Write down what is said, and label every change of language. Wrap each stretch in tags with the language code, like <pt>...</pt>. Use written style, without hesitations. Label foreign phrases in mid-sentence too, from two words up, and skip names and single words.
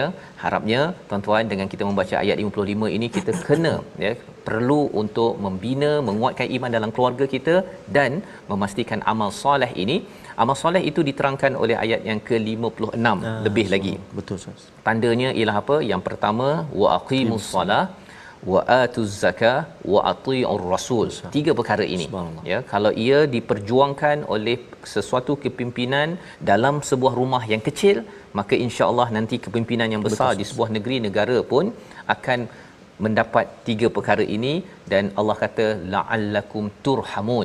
<ms>Harapnya tuan-tuan, dengan kita membaca ayat 55 ini, kita kena perlu untuk membina, menguatkan iman dalam keluarga kita dan memastikan amal soleh ini. Amal soleh itu diterangkan oleh ayat yang ke-56 lebih lagi. Betul, Ustaz. Tandanya ialah apa? Yang pertama,</ms> <ar>وأقيموا الصلاة وآتوا الزكاة وأطيعوا الرسول.</ar> <ms>3 perkara ini, ya, kalau ia diperjuangkan oleh sesuatu kepimpinan dalam sebuah rumah yang kecil, maka insya-Allah nanti kepimpinan yang besar di sebuah negeri negara pun akan mendapat 3 perkara ini. Dan Allah kata</ms> <ar>لعلكم ترحمون.</ar>